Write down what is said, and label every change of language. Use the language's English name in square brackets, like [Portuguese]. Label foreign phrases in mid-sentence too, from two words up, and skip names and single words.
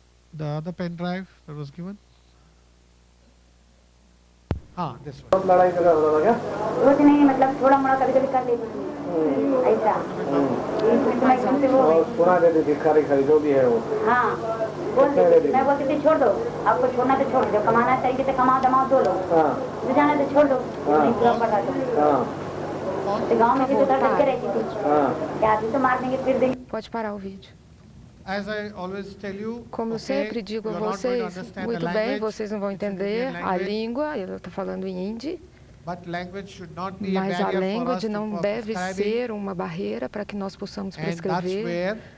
[English] The other pen drive that was given. हाँ, this one. [Hindi] लड़ाई झगड़ा हो रहा क्या? कुछ नहीं, मतलब थोड़ा मोड़ा कभी-कभी कर लेती हूँ। ऐसा। सुना देती थी खरी जो भी है वो। हाँ, मैं बोलती थी छोड़ दो, आपको छोड़ना तो छोड़ दो, कमाना चाहिए तो कमाओ दमाओ दो लो। हाँ। जो जाना तो छोड़ दो, नहीं पूरा पड़ा दो। हाँ। तो गांव में भी तो डर के रहती थी। हाँ। क्या आदमी तो मार देंगे फिर देंगे। [Portuguese] Pode parar o vídeo. Como eu sempre digo a vocês, muito bem, vocês não vão entender a língua, ela está falando em hindi, mas a língua não deve ser uma barreira para que nós possamos prescrever.